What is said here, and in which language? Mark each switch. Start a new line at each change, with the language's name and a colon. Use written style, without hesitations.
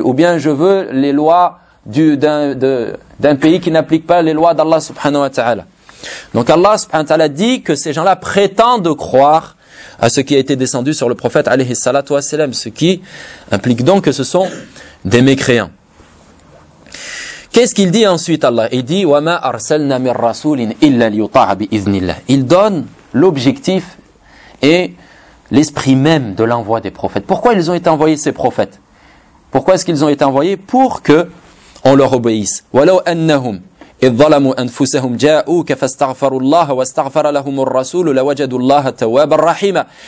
French: Ou bien je veux les lois d'un pays qui n'applique pas les lois d'Allah subhanahu wa ta'ala. Donc Allah subhanahu wa ta'ala dit que ces gens-là prétendent croire à ce qui a été descendu sur le prophète alayhi salatu wa salam, ce qui implique donc que ce sont des mécréants. Qu'est-ce qu'il dit ensuite Allah? Il dit
Arabic: وَمَا أَرْسَلْنَا مِنْ رَسُولٍ إِلَّا لِيُطَاعَ بِإِذْنِ اللَّهِ.
French: Il donne l'objectif et l'esprit même de l'envoi des prophètes. Pourquoi ils ont été envoyés ces prophètes? Pourquoi est-ce qu'ils ont été envoyés? Pour que on leur obéisse.
Arabic: وَلَوْ أَنَّهُمْ إِذْ ظَلَمُوا أَنفُسَهُمْ جَاءُوكَ فَاسْتَغْفَرُوا اللَّهَ وَاسْتَغْفَرَ لَهُمُ الرَّسُولُ لَوَجَدُوا اللَّهَ تَوَّابًا رَّحِيمًا.